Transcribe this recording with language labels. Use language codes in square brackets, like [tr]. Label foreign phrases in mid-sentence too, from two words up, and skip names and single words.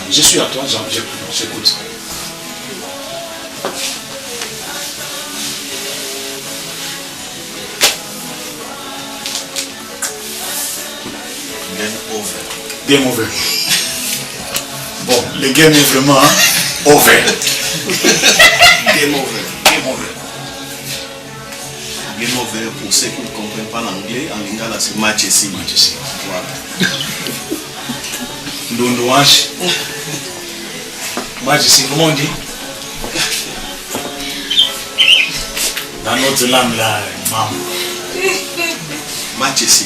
[fr] Je suis à toi, j'écoute. [en] Game over. [fr] Bon, le game est vraiment over. [en] Game over. Game over. Game over, [fr] pour ceux qui ne comprennent pas l'anglais, en lingala c'est match ici. Match ici. Voilà. Ndondouache. Match ici, comment on dit? Dans notre langue là, maman. Match ici.